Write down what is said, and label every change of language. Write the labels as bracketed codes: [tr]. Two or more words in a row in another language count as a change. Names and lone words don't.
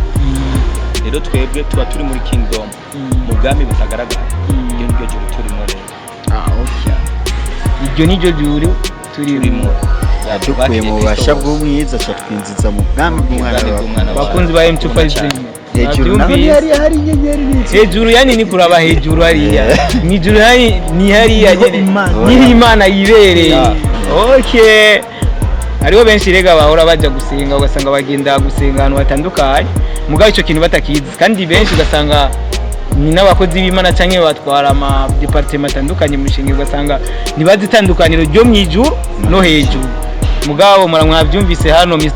[rn] Rero twebwe tuba turi muri kingdom mu bwami butagaragara. Iryo niryo juru turimo rero. Iryo niryo juru turimo. Dukuye mu bubasha bw'umwiza twinjiza mu bwami bw'umwana. Bakunzi ba M257 hejuru naho hari inyenyeri n'iki hejuru yani ni kuraba hejuru hariya nijuru yani ni hariya ni Imana yibereye okay hariho benshi rega bahora baja gusenga ugasanga bagenda gusenga ahantu hatandukanye mugabo ico kintu batakizi kandi benshi ugasanga ni n'abakozi b'Imana canke batwara ama department atandukanye mu mishinga ugasanga nibazi itandukaniro ryo mwijuru no hejuru mugabo mwavyumvise hano Mr.